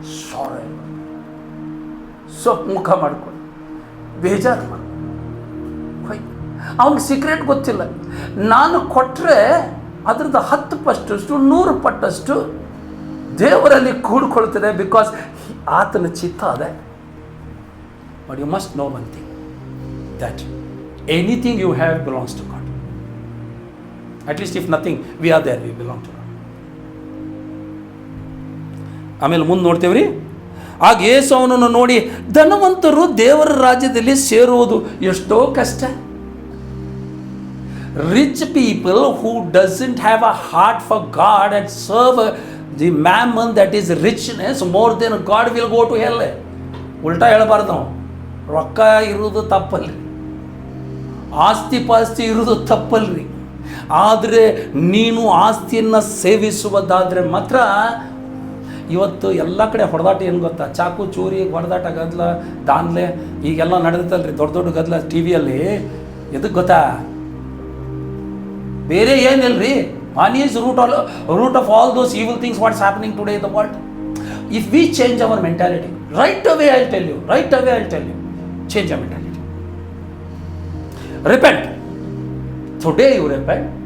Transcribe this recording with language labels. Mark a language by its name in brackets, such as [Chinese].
[Kannada] ಸಾರಿ, ಸೊಪ್ಪು ಮುಖ ಮಾಡ್ಕೊಂಡು ಬೇಜಾರು ಮಾಡಿ ಅವನಿಗೆ ಸೀಕ್ರೆಟ್ ಗೊತ್ತಿಲ್ಲ. ನಾನು ಕೊಟ್ಟರೆ ಅದ್ರದ್ದು 10 ಪಟ್ಟಷ್ಟು 100 ಪಟ್ಟಷ್ಟು ದೇವರಲ್ಲಿ ಕೂಡ್ಕೊಳ್ತದೆ, ಬಿಕಾಸ್ ಆತನ ಚಿತ್ತ ಅದೇ. [English] But you must know one thing, that anything you have belongs to God. At least if nothing, we are there, we belong to God. [Kannada] ಆಮೇಲೆ ಮುಂದೆ ನೋಡ್ತೇವ್ರಿ. ಆಗ ಯೇಸು ಅವನನ್ನು ನೋಡಿ, ಧನವಂತರು ದೇವರ ರಾಜ್ಯದಲ್ಲಿ ಸೇರುವುದು ಎಷ್ಟೋ ಕಷ್ಟ. [English] Rich people who doesn't have a heart for God and serve the mammon, that is richness, more than God, will go to hell. [Kannada] ಉಲ್ಟಾ ಹೇಳಬಾರ್ದು ನಾವು. ರೊಕ್ಕ ಇರೋದು ತಪ್ಪಲ್ರಿ, ಆಸ್ತಿ ಪಾಸ್ತಿ ಇರೋದು ತಪ್ಪಲ್ರಿ. ಆದರೆ ನೀನು ಆಸ್ತಿಯನ್ನು ಸೇವಿಸುವುದಾದರೆ ಮಾತ್ರ. ಇವತ್ತು ಎಲ್ಲ ಕಡೆ ಹೊಡೆದಾಟ ಏನು ಗೊತ್ತಾ? ಚಾಕು ಚೂರಿ ಹೊಡೆದಾಟ, ಗದ್ದಲ, ದಾನ್ಲೆ ಈಗೆಲ್ಲ ನಡೆದತ್ತಲ್ರಿ, ದೊಡ್ಡ ಗದ್ದಲ ಟಿ ವಿಯಲ್ಲಿ. ಎದಕ್ಕೆ ಗೊತ್ತಾ? ಬೇರೆ ಏನಿಲ್ರಿ. [English] Money is root of all those evil things what's happening today in the world. If we change our mentality, right away I'll tell you, change your mentality. Repent. Today you repent.